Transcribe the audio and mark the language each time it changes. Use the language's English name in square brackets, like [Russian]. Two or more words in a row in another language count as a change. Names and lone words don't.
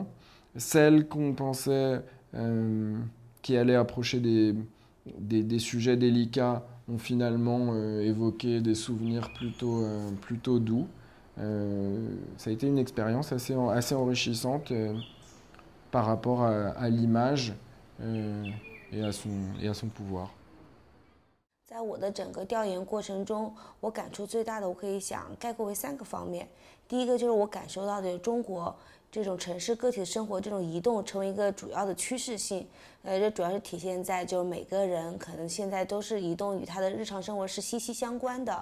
[French] Celles qu'on pensait qui allaient approcher des sujets délicats ont finalement évoqué des souvenirs plutôt doux. Ça a été une expérience assez enrichissante par rapport à l'image et à son pouvoir. [Chinese] 在我的整个调研过程中，我感触最大的，我可以想概括为3个方面。第一个就是我感受到的中国这种城市个体的生活这种移动成为一个主要的趋势性。这主要是体现在就是每个人可能现在都是移动与他的日常生活是息息相关的。